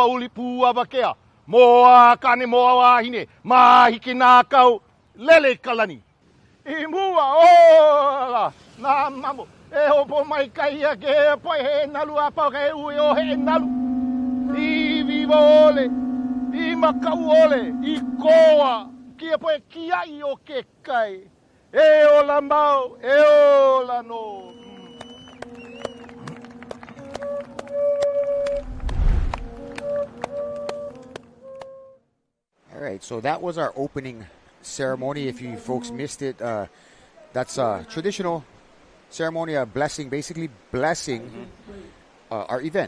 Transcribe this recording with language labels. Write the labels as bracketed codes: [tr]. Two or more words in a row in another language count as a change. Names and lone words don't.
[haw] uli pu ava kea mo kane mo wa hine ma hikina kau lele kalani I mua o na mamo e hopo mai kai ke po he nalu apa ke u o he nalu I vivole I makauole I koa kia po kia I o ke kai e o la mau e o la no. [en] All right, so that was our opening ceremony. If you folks missed it, that's a traditional ceremony, a blessing, basically blessing our event.